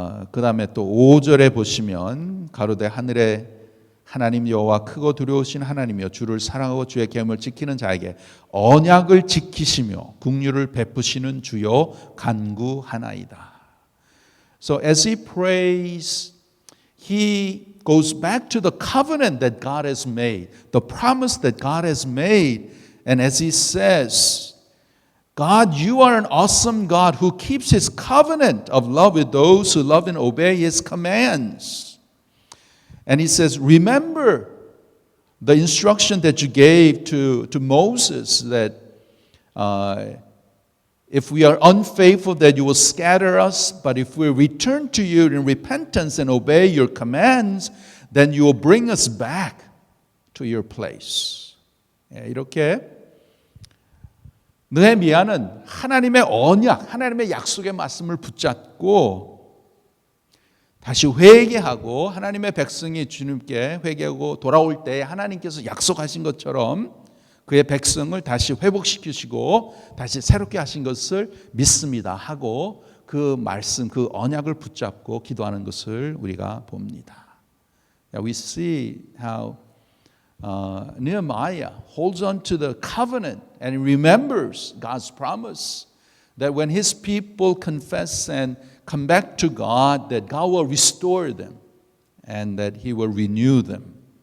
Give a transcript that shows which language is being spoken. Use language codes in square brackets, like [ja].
[ko] 그 다음에 또 5절에 보시면 가로되 하늘에 하나님 여호와 크고 두려우신 하나님이여 주를 사랑하고 주의 계명을 지키는 자에게 언약을 지키시며 긍휼을 베푸시는 주여 간구하나이다. [en] So as he prays, he goes back to the covenant that God has made, the promise that God has made, and as he says, God, you are an awesome God who keeps His covenant of love with those who love and obey His commands. And He says, remember the instruction that you gave to Moses that if we are unfaithful that you will scatter us, but if we return to you in repentance and obey your commands, then you will bring us back to your place. [ko] 이렇게 느헤미야는 하나님의 언약, 하나님의 약속의 말씀을 붙잡고 다시 회개하고 하나님의 백성이 주님께 회개하고 돌아올 때 하나님께서 약속하신 것처럼 그의 백성을 다시 회복시키시고 다시 새롭게 하신 것을 믿습니다 하고 그 말씀, 그 언약을 붙잡고 기도하는 것을 우리가 봅니다. [en] We see how Nehemiah holds on to the covenant and remembers God's promise that when his people confess and come back to God, that God will restore them and that He will renew them.